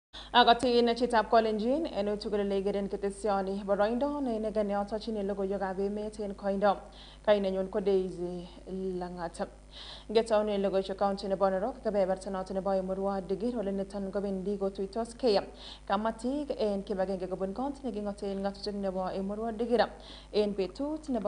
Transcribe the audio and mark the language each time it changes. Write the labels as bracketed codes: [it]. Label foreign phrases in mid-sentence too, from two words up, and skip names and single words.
[kln] Agatin chitab Kolenjin enu tugulele geden ketesioni baroindo ne negane otachini logo yoga be meten koindo Nenyon ko Daisy Langata Getauni logo county ne Bonorok kabe bertanot ne boy murwa digir ole netan gobendi go tuitos kaya kamati en kibagenge gobon kont ne gingoten ngatutuk ne bo e murwa digira en betut ne